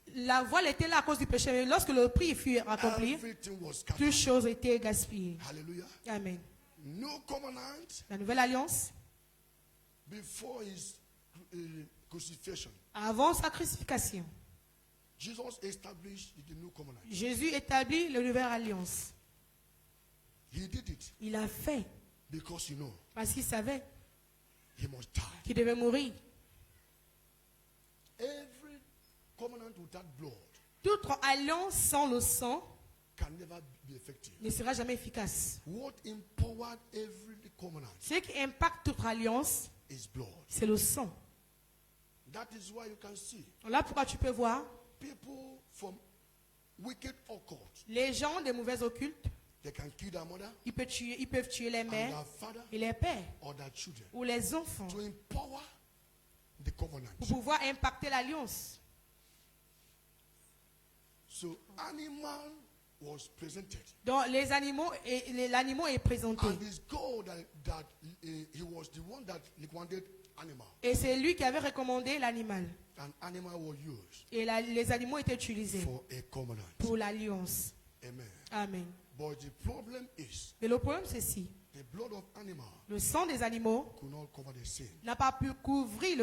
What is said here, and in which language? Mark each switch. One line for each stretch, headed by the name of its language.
French: La voile était là à cause du péché, mais lorsque le prix fut accompli,
English: everything was
French: toutes
English: scattered.
French: choses étaient gaspillées. Hallelujah. Amen.
English: New covenant
French: La nouvelle alliance,
English: before his crucifixion.
French: avant sa crucifixion,
English: Jesus established the new covenant.
French: Jésus établit la nouvelle alliance.
English: He did it
French: Il a fait
English: because you know
French: parce qu'il savait
English: he must die.
French: qu'il devait mourir.
English: Every covenant without blood
French: Toute alliance sans le sang
English: can never be effective.
French: ne sera jamais efficace.
English: What empowered every covenant
French: Ce qui impacte toute alliance,
English: is blood.
French: c'est le sang.
English: That is why you can see
French: Là pourquoi tu peux voir
English: people from wicked occult.
French: les gens des mauvais occultes,
English: They can kill their mother
French: ils peuvent tuer les
English: and
French: mères
English: their father
French: et les pères
English: or their children
French: ou les enfants
English: to empower the covenant.
French: pour pouvoir impacter l'alliance.
English: So animal was presented.
French: Donc les animaux et l'animal est présenté.
English: And it's God that he was the one that recommended animal.
French: Et c'est lui qui avait recommandé l'animal.
English: An animal was used
French: Et les animaux étaient utilisés
English: for a covenant.
French: pour l'alliance. Amen. Amen.
English: But the problem is
French: Mais le problème c'est si
English: the blood of animal
French: le sang des animaux
English: could not cover the sin.
French: n'a pas pu couvrir le